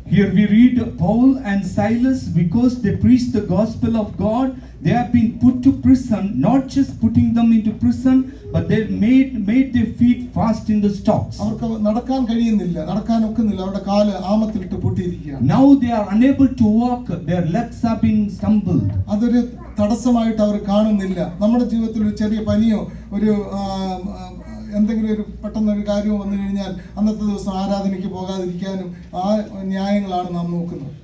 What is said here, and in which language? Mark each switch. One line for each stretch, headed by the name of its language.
English: Here we read Paul and Silas, because they preached the gospel of God, they have been put to prison. Not just putting them into prison, but they made their feet fast in the stocks.
Malayalam: അവർക്ക് നടക്കാൻ കഴിയുന്നില്ല, നടക്കാൻ ഒക്കുന്നില്ല. അവരുടെ കാല് ആമത്തിലിട്ട് പൂട്ടിയിരിക്കുകയാണ്.
English: Now they are unable to walk, their legs have been stumbled.
Malayalam: അതൊരു തടസ്സമായിട്ട് അവർ കാണുന്നില്ല. നമ്മുടെ ജീവിതത്തിൽ ഒരു ചെറിയ പനിയോ ഒരു എന്തെങ്കിലും ഒരു പെട്ടെന്നൊരു കാര്യം വന്നു കഴിഞ്ഞാൽ അന്നത്തെ ദിവസം ആരാധനയ്ക്ക് പോകാതിരിക്കാനും ആ ന്യായങ്ങളാണ് നാം നോക്കുന്നത്.